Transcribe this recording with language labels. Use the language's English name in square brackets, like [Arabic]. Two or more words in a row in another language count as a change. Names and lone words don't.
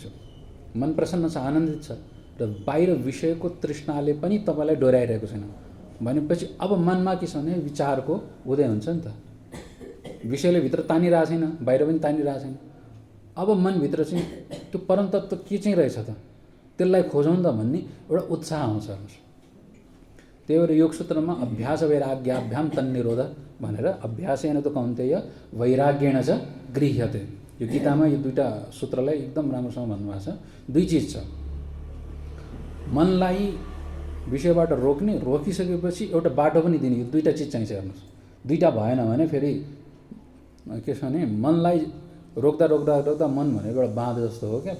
[Nepali] मन प्रसन्न छ, आनन्दित छ र बाहिर विषयको तृष्णाले पनि तपाईँलाई डोर्याइरहेको छैन भनेपछि अब मनमा के छ भने विचारको उदय हुन्छ नि त। विषयले भित्र तानिरहेको छैन, बाहिर पनि तानिरहेको छैन। अब मनभित्र चाहिँ त्यो परम तत्त्व के चाहिँ रहेछ त, त्यसलाई खोजौँ त भन्ने एउटा उत्साह आउँछ। त्यही भएर योग सूत्रमा [Sanskrit] अभ्यास वैराग्याभ्याम तन्निरोध भनेर अभ्यासेन तु कौन्तेय वैराग्येण च गृह्यते। [Nepali] यो गीतामा यो दुईटा सूत्रलाई एकदम राम्रोसँग भन्नुभएको छ। दुई चिज छ, मनलाई विषयबाट रोक्ने, रोकिसकेपछि एउटा बाटो पनि दिने, यो दुईटा चिज चाहिन्छ। हेर्नुहोस्, दुईटा भएन भने फेरि के छ भने मनलाई रोक्दा रोक्दा रोक्दा मन भनेको एउटा बाँध जस्तो हो क्या।